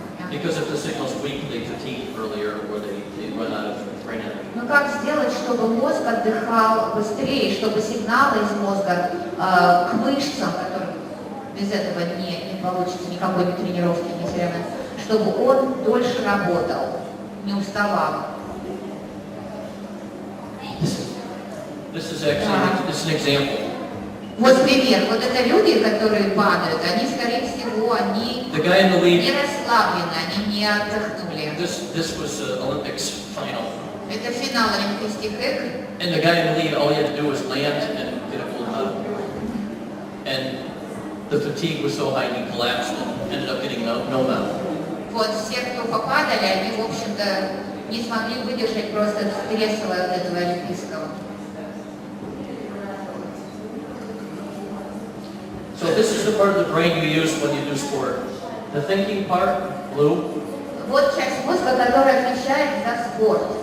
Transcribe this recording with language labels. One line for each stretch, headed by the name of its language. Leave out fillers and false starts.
English: Because if the signal's weak, they fatigue earlier, or they run out of brain energy.
Russian: Ну как сделать, чтобы мозг отдыхал быстрее, чтобы сигналы из мозга к мышцам, которые без этого не получится никакой тренировки, ни серьезной, чтобы он дольше работал, не уставал.
English: This is actually this is an example.
Russian: Вот пример. Вот это люди, которые падают, они, скорее всего, они
English: The guy in the lead.
Russian: не расслаблены, они не отдохнули.
English: This was Olympics final.
Russian: Это финал Олимпийских игр.
English: And the guy in the lead, all he had to do was land and get a full medal. And the fatigue was so high he collapsed and ended up getting no medal.
Russian: Вот все, кто попадали, они, в общем-то, не смогли выдержать просто стресса от этого олимпийского.
English: So this is the part of the brain you use when you do sport. The thinking part, blue.
Russian: Вот часть мозга, которая отвечает за спорт.